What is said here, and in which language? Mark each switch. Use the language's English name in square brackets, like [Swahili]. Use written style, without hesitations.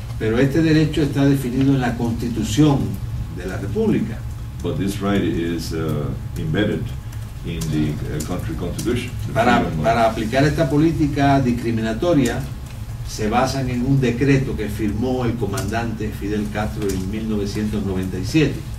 [Spanish] Pero este derecho está definido en la Constitución de la República. [English] But this right is embedded in the country constitution. The [Spanish] Para [English] freedom of- [Spanish] aplicar esta política discriminatoria se basan en un decreto que firmó el comandante Fidel Castro en 1997.